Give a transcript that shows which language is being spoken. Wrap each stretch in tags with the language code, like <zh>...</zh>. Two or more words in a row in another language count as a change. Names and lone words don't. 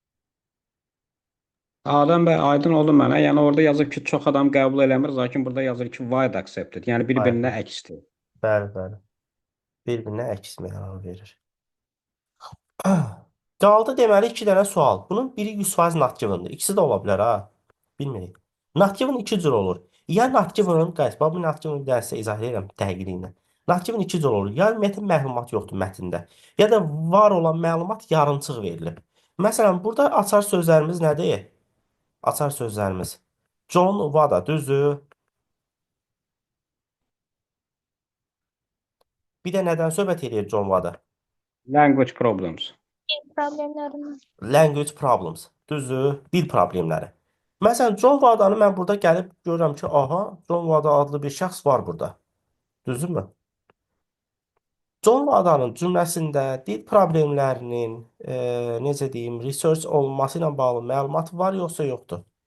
<az>Adəm bəy, aydın oldu mənə. Yəni orada yazır ki, çox adam qəbul eləmir, lakin burada yazır ki,</az> <en>wide accepted.</en> <az>Yəni bir-birinə Aynen. əksdir. Bəli, bəli. Bir-birinə əks məna verir. Qaldı deməli 2 dənə sual. Bunun biri 100%</az> <en>not given'dır.</en> <az>İkisi də ola bilər ha. Bilmirik.</az> <en>Not given</en> <az>2 cür olur. Ya</az> <en>not given'ın,</en> <az>guys, bax bu</az> <en>not given</en> <az>dərsə izah edirəm dəqiqliyi ilə.</az> <en>Not given</en> <az>2 cür olur. Ya ümumiyyətlə məlumat yoxdur mətndə. Ya da var olan məlumat yarımçıq verilib. Məsələn, burada açar sözlərimiz nədir? Açar sözlərimiz. John Wada, düzdür? Bir də nədən söhbət edir John Wada?</az> <en>Language problems.</en> <az>Problemlərindən.</az> <en>Language problems.</en> <az>Düzdür? Dil problemləri. Məsələn, John Wadanı mən burada gəlib görürəm ki, aha, John Wada adlı bir şəxs var burada. Düzdürmü? John Wadanın cümləsində dil problemlərinin, necə deyim, research olunması ilə bağlı məlumat var yoxsa yoxdur?</az>